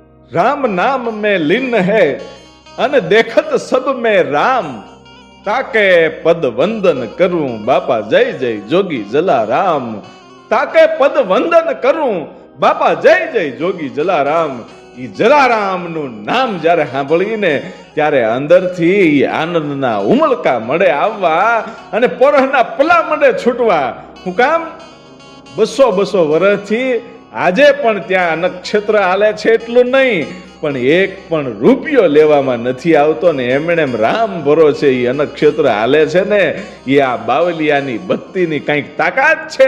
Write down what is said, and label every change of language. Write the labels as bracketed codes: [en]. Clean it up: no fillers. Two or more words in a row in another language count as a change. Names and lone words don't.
[hi] राम नाम में लीन है अन देखत सब में राम ताके पद वंदन करूं बापा जय जय जोगी जलाराम ताके पद वंदन करूं बापा जय जय जोगी जलाराम [gu] ઈ જલારામનું નામ જ્યારે સાંભળીને ત્યારે અંદરથી આનંદના ઉમળકા મળે આવવા અને પોરહના પલા મળે છૂટવા. હું કામ 200 વર્ષથી આજે પણ ત્યાં નક્ષત્ર હાલે છે એટલું નહીં, પણ એક પણ રૂપિયો લેવામાં નથી આવતો ને એમણે રામ ભરો છે એ નક્ષત્ર હાલે છે ને એ આ બાવલિયાની ભક્તિની કંઈક તાકાત છે.